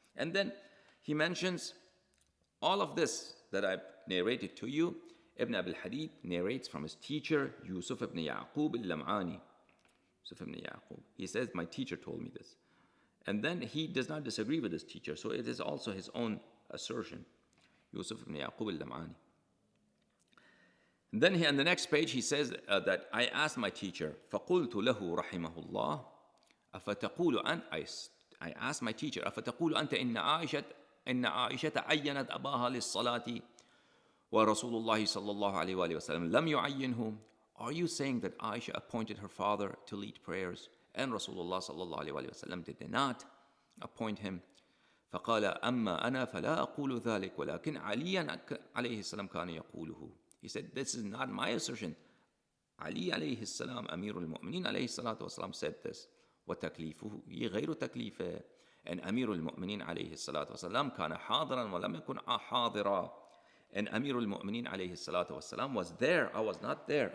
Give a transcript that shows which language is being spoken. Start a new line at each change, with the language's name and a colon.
English: And then he mentions all of this that I narrated to you. Ibn Abil Hadid narrates from his teacher, Yusuf ibn Yaqub al-Lam'ani. He says, my teacher told me this. And then he does not disagree with his teacher, so it is also his own assertion. Yusuf ibn Yaqub al-Lam'ani. And then on the next page he says that I asked my teacher,
Arabic: فَقُلْتُ لَهُ رَحِمَهُ اللَّهِ أَفَتَقُولُ أَنْتَ
English: I asked my teacher,
Arabic: أَفَتَقُولُ أَنْتَ إِنَّ عَائِشَةَ عَيَّنَتْ أَبَاهَا لِلصَّلَاةِ وَرَسُولُ اللَّهِ صَلَّى اللَّهُ عَلَيْهِ وَآلِهِ وَسَلَّمَ لَمْ يُعَيِّنْهُ.
English: Are you saying that Ayesha appointed her father to lead prayers, and Rasulullah صلى الله عليه وآله وسلم did not appoint him?
Arabic: فقال أما أنا فلا أقول ذلك ولكن عليا عليه السلام كان يقوله.
English: He said, this is not my assertion. Ali alayhi salam, Amir al-Mu'mineen alayhi salatu wasalam, said this.
Arabic: وَتَكْلِيفُهُ غَيْرُ تَكْلِيفِهِ.
English: And Amir al-Mu'mineen alayhi salatu wasalam
Arabic: كان حاضرا ولم يكن حاضرا.
English: And Amir al-Mu'mineen alayhi salatu wasalam was there. I was not there.